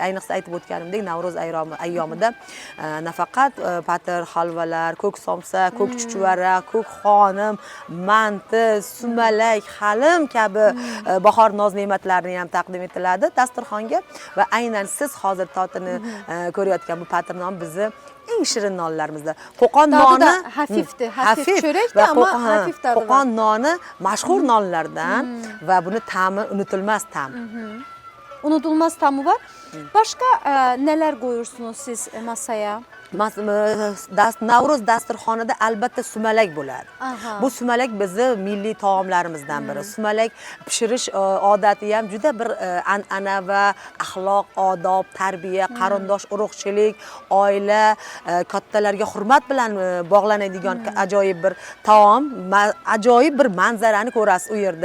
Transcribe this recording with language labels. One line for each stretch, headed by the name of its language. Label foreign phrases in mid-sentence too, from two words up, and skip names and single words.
Uzbek: Ayniqsa aytib o'tganimdek Navro'z ayyomida nafaqat patir, halvalar, ko'k somsa, ko'k chuchvara, ko'k xonim, manti, sumalak, halim kabi bahor noz ne'matlarini ham taqdim etiladi dasturxonga va aynan siz hozir totini ko'rayotgan bu patir non bizni eng shirin nonlarimizda. Qo'qon noni
Turkish: hafifdir, hafif cho'rakdir, ammo hafif tadı var.
Uzbek: Qo'qon noni mashhur nonlardan va buni ta'mi unutilmas ta'm.
Turkish: Unutulmaz tamı var. Başka neler koyursunuz siz masaya?
Uzbek: Navro'z dasturxonida albatta sumalak bo'ladi. Aha. Bu sumalak bizni milliy taomlarimizdan biri. Sumalak pishirish odati ham juda bir an'ana va axloq, odob, tarbiya, qarindosh urug'chilik, oila, kattalarga hurmat bilan bog'lanadigan ajoyib bir taom, ajoyib bir manzarani ko'rasiz u yerda.